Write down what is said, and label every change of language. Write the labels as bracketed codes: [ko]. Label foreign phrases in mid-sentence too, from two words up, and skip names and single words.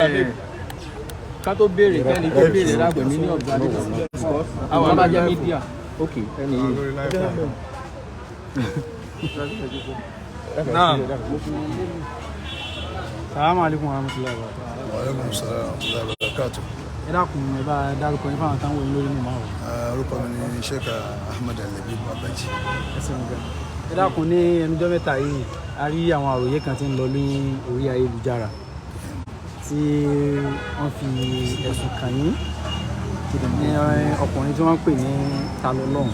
[yo] ká tó béèrè kẹ́ni tó béèrè lágbè mí ní ọ̀gá nínú àwọn abájá mídíà ok ẹni yìí. Naam. [ar] السلام عليكم ورحمة الله وبركاته. وعليكم السلام ورحمة الله وبركاته. [yo] Ẹ dákun ẹ bá dárúkọ yín fáwọn táwọn olórí ní máa wò. Orúkọ mi ni Sheikh Labeeb Agbaji. Ẹ dákun ní ẹnujọ́ mẹ́ta yìí a rí àwọn àròyé kan tí ń lọ ní orí ayélujára tí wọ́n fi ẹ̀sùn kàn yín ní ọkùnrin tí wọ́n ń pè ní TANI OLOHUN.